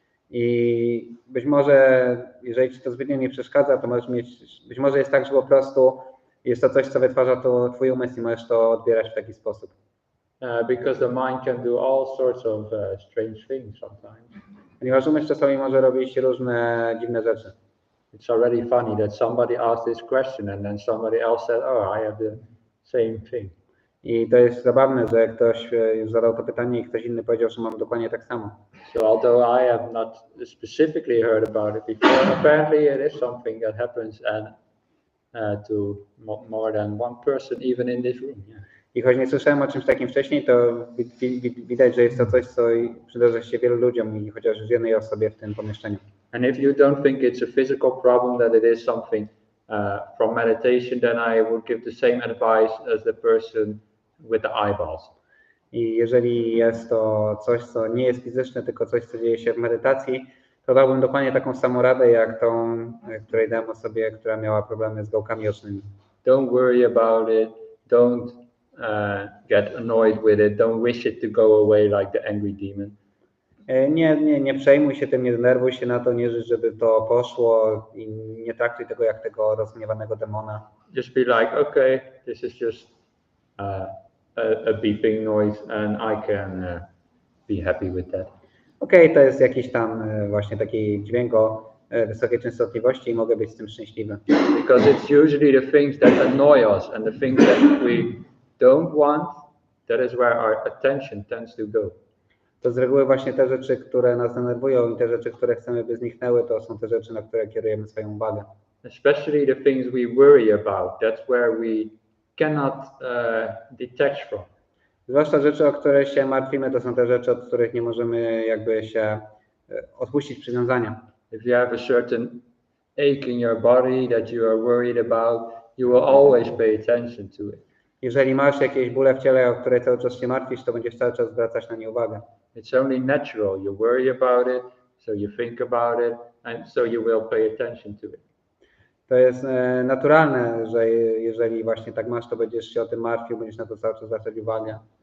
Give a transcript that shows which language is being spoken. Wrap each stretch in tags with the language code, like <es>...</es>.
<pl>I być może, jeżeli ci to zbytnio nie przeszkadza, to możesz mieć, być może jest tak, że po prostu jest to coś, co wytwarza to twój umysł i możesz to odbierać w taki sposób.</pl> <en>Because the mind can do all sorts of strange things sometimes.</en> <pl>Ponieważ umysł czasami może robić różne dziwne rzeczy.</pl> <en>It's already funny that somebody asked this question and then somebody else said, "Oh, I have the same thing."</en> <pl>I to jest zabawne, że ktoś już zadał to pytanie i ktoś inny powiedział, że mam dokładnie tak samo.</pl> <en>So although I have not specifically heard about it before, apparently it is something that happens and to more than one person, even in this room. Yeah.</en> <pl>I choć nie słyszałem o czymś takim wcześniej, to widać, że jest to coś, co przydarza się wielu ludziom i chociaż już jednej osobie w tym pomieszczeniu.</pl> <en>And if you don't think it's a physical problem, that it is something from meditation, then I would give the same advice as the person with the eyeballs.</en> <pl>I jeżeli jest to coś, co nie jest fizyczne, tylko coś, co dzieje się w medytacji, to dałbym dokładnie taką samą radę, jak tą, której dałem osobie, która miała problemy z gałkami ocznymi.</pl> <en>Don't worry about it. Don't get annoyed with it. Don't wish it to go away like the angry demon.</en> <pl>Nie przejmuj się tym, nie denerwuj się na to, nie życz, żeby to poszło i nie traktuj tego jak tego rozgniewanego demona.</pl> <en>Just be like, okay, this is just a beeping noise and I can be happy with that.</en> <pl>Okej, to jest jakiś tam właśnie taki dźwięk o wysokiej częstotliwości i mogę być z tym szczęśliwy.</pl> <en>Because it's usually the things that annoy us and the things that we don't want, that is where our attention tends to go.</en> <pl>To z reguły właśnie te rzeczy, które nas denerwują i te rzeczy, które chcemy, by zniknęły, to są te rzeczy, na które kierujemy swoją uwagę.</pl> <en>Especially the things we worry about, that's where we cannot detach from.</en> <pl>Zwłaszcza rzeczy, o które się martwimy, to są te rzeczy, od których nie możemy jakby się odpuścić przywiązania.</pl> <en>If you have a certain ache in your body that you are worried about, you will always pay attention to it.</en> <pl>Jeżeli masz jakieś bóle w ciele, o które cały czas się martwisz, to będziesz cały czas zwracać na nie uwagę.</pl> <en>It's only natural. You worry about it, so you think about it, and so you will pay attention to it.</en> <pl>To jest naturalne, że jeżeli właśnie tak masz, to będziesz się o tym martwił, będziesz na to cały czas zwracać uwagę.</pl>